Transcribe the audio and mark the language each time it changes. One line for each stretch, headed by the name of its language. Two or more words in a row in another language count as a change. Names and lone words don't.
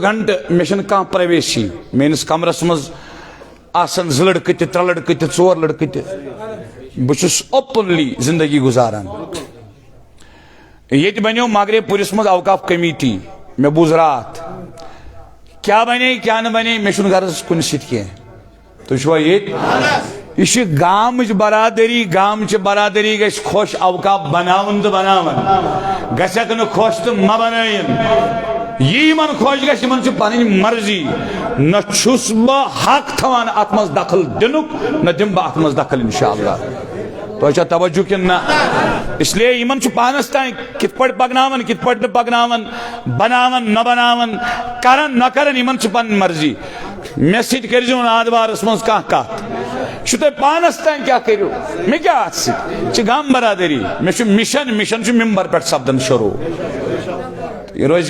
Kashmiri: گھنٹہٕ مےٚ چھنہٕ کانٛہہ پرایویسی میٲنِس کمرس منٛز آسان 2 لڑکہٕ تہِ 3 لڑکہٕ تہِ 4 لڑکہٕ تہِ بہٕ چھُس اوپنلی زندگی گزاران ییٚتہِ بنیو ماگرے پوٗرِس منٛز اوقاف کمیٹی مےٚ بوٗز راتھ کیاہ بنے کیاہ نہٕ بنے مےٚ چھُنہٕ غرض کُنہِ سۭتۍ کینٛہہ تُہۍ چھُوا ییٚتہِ یہ چھِ گامٕچ برادری گامچہِ برادری گژھِ خۄش اوقاف بناوُن تہٕ بناوان گژھٮ۪کھ نہٕ خۄش تہٕ مہ بنٲیِن یہِ یِمن خۄش گژھِ یِمن چھِ پنٕنۍ مرضی نہ چھُس بہٕ حق تھاوان اتھ منٛز دخل دِنُک نہ دِمہٕ بہٕ اتھ منٛز دخل انشاءاللہ تۄہہِ چھا توجہ کِنہٕ نہ
Urdu: اس لیے
Kashmiri: یِمن چھُ پانس تانۍ کِتھ پٲٹھۍ پکناوان کِتھ پٲٹھۍ نہٕ پکناوان بناوان نہ بناوان کران نہ کران یِمن چھِ پنٕنۍ مرضی مےٚ سۭتۍ کٔرۍزیو نہٕ اتھ بارس منٛز کانٛہہ کتھ چھُ تۄہہِ پانس تانۍ کیاہ کٔرِو مےٚ کیاہ اتھ سۭتۍ چھِ گام برادری مےٚ چھُ مِشن چھُ ممبر پٮ۪ٹھ سپدان شروع یہ روزِ